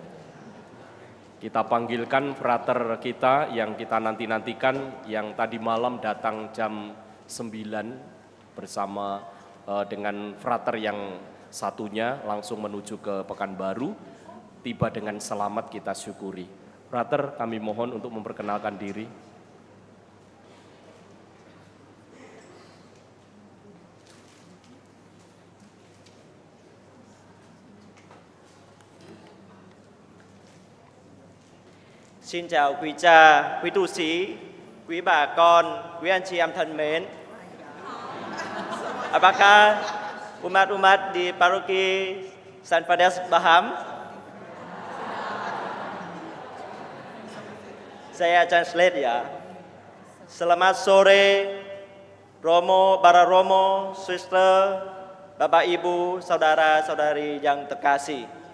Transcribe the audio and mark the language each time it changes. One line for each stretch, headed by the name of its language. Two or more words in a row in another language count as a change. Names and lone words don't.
Indonesian: Kita panggilkan frater kita yang kita nanti-nantikan, yang tadi malam datang jam 9 bersama dengan frater yang satunya langsung menuju ke Pekanbaru, tiba dengan selamat, kita syukuri. Frater, kami mohon untuk memperkenalkan diri.
Vietnamese: Xin chào quý cha, quý tu sĩ, quý bà con, quý anh chị em thân mến.
Indonesian: Apakah umat-umat di paroki San Fades paham? Saya translate ya. Selamat sore, Romo, para Romo, Sister, Bapak Ibu, saudara-saudari yang terkasih.